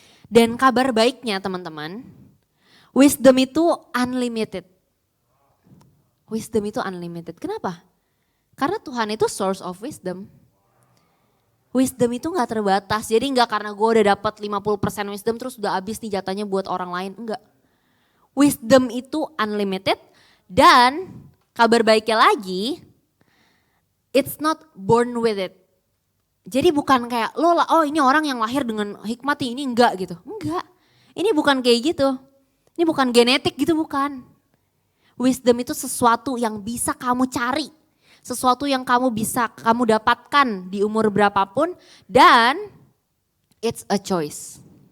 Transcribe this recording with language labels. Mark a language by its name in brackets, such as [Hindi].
[Indonesian] Dan kabar baiknya teman-teman, wisdom itu unlimited. Wisdom itu unlimited. Kenapa? Karena Tuhan itu [English] source of wisdom. [Indonesian] Wisdom itu gak terbatas, jadi gak karena gue udah dapat 50% wisdom terus udah habis nih jatahnya buat orang lain, enggak. Wisdom itu unlimited dan kabar baiknya lagi, [English] it's not born with it. [Indonesian] Jadi bukan kayak lo lah, oh ini orang yang lahir dengan hikmat ini enggak gitu. Enggak, ini bukan kayak gitu, ini bukan genetik gitu, bukan. Wisdom itu sesuatu yang bisa kamu cari. Sesuatu yang kamu dapatkan di umur berapapun dan [English] it's a choice.